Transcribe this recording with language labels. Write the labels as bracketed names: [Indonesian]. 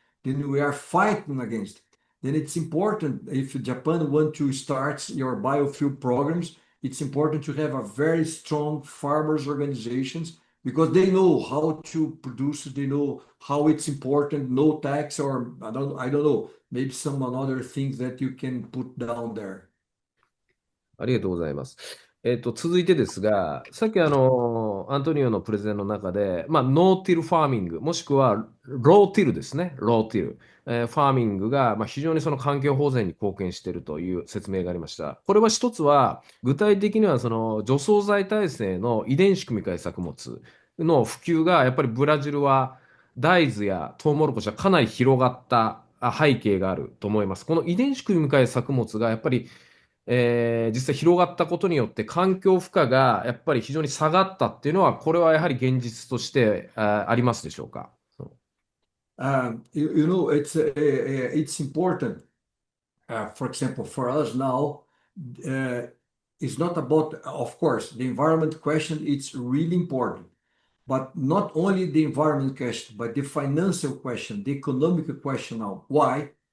[English] Then we are fighting against it. Then it's important, if Japan wants to start your biofuel programs, it's important to have a very strong farmers organizations, because they know how to produce, they know how it's important, no tax, or I don't know, maybe some other things that you can put down there. [Japanese] ありがとうございます。続いてですが、さっきアントニオのプレゼンの中で、ノーティルファーミング、もしくはローティルですね、ローティル。ファーミングが、非常にその環境保全に貢献しているという説明がありました。これは一つは、具体的にはその除草剤耐性の遺伝子組み換え作物の普及が、やっぱりブラジルは大豆やトウモロコシはかなり広がった背景があると思います。この遺伝子組み換え作物がやっぱり実際広がったことによって環境負荷がやっぱり非常に下がったっていうのは、これはやはり現実としてありますでしょうか。 [English] It's important. For example, for us now, it's not about, of course, the environment question, it's really important. But not only the environment question, but the financial question, the economic question now. Why?